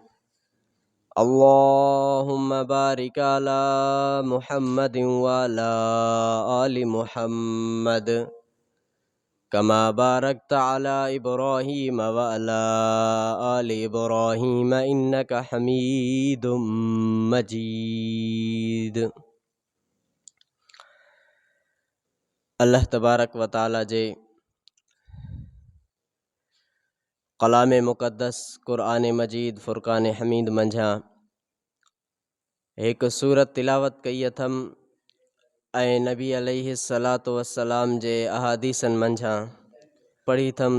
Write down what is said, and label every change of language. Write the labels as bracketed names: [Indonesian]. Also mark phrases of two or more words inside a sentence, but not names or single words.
[Arabic] اللهم بارك على محمد وعلى آل محمد كما باركت على إبراهيم وعلى آل إبراهيم إنك حميد مجيد. الله تبارك وتعالى [Sindhi] जे कलाम मुक़द्दस क़ुरआन मजीद फ़ुरक़ान हमीद मंझा एक सूरत तिलावत कई अथम ऐं नबी [Arabic] عليه الصلاة والسلام [Sindhi] जे अहादीसन मंझा पढ़ी थम।